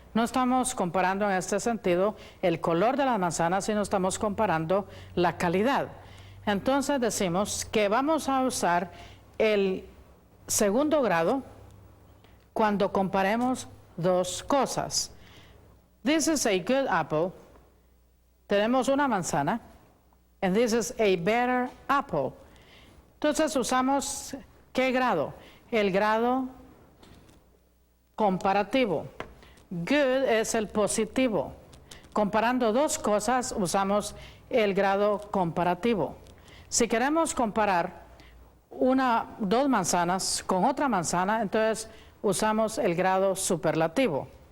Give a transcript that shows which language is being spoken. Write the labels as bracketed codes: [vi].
[es] No estamos comparando en este sentido el color de la manzana, sino estamos comparando la calidad. Entonces decimos que vamos a usar el segundo grado cuando comparemos dos cosas. [en] This is a good apple. [es] Tenemos una manzana. [en] And this is a better apple. [es] Entonces usamos ¿qué grado? El grado comparativo. Good es el positivo. Comparando dos cosas usamos el grado comparativo. Si queremos comparar dos manzanas con otra manzana, entonces usamos el grado superlativo.